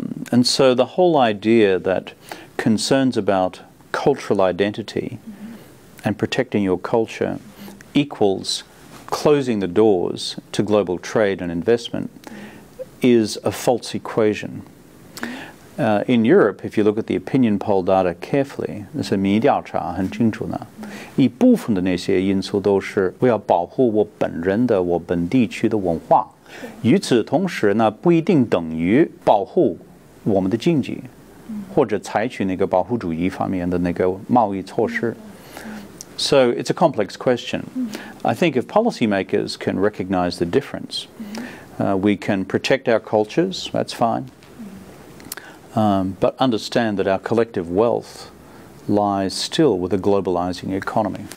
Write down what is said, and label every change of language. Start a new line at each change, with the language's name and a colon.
English: And so the whole idea that concerns about cultural identity and protecting your culture equals closing the doors to global trade and investment is a false equation. In Europe, if you look at the opinion poll data carefully,
Chinese: 这是民意调查很清楚的，一部分的那些因素都是我要保护我本人的我本地区的文化，与此同时呢，不一定等于保护我们的经济，或者采取那个保护主义方面的那个贸易措施。
English: So it's a complex question. I think if policymakers can recognize the difference, we can protect our cultures, that's fine. But understand that our collective wealth lies still with a globalizing economy.